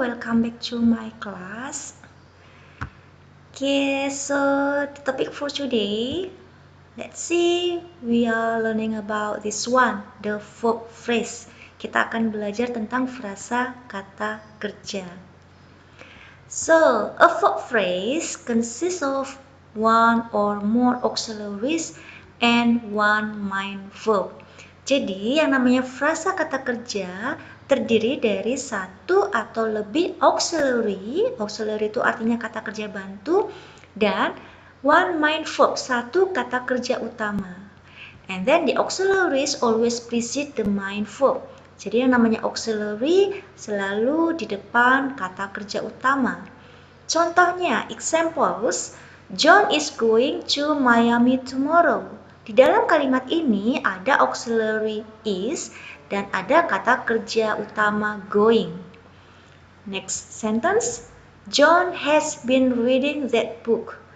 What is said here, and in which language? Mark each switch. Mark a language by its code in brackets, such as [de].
[en] Welcome back to my class. Okay, so the topic for today, let's see, we are learning about this one, the verb phrase. [id] Kita akan belajar tentang frasa kata kerja. [en] So, a verb phrase consists of one or more auxiliaries and one main verb. [id] Jadi, yang namanya frasa kata kerja terdiri dari satu atau lebih auxiliary. Auxiliary itu artinya kata kerja bantu, dan [en] one main verb, [id] satu kata kerja utama. [en] And then the auxiliaries always precede the main verb. [id] Jadi yang namanya auxiliary selalu di depan kata kerja utama. Contohnya, [en] examples, John is going to Miami tomorrow. [id] Di dalam kalimat ini ada auxiliary is dan ada kata kerja utama going. [en] Next sentence, John has been reading that book.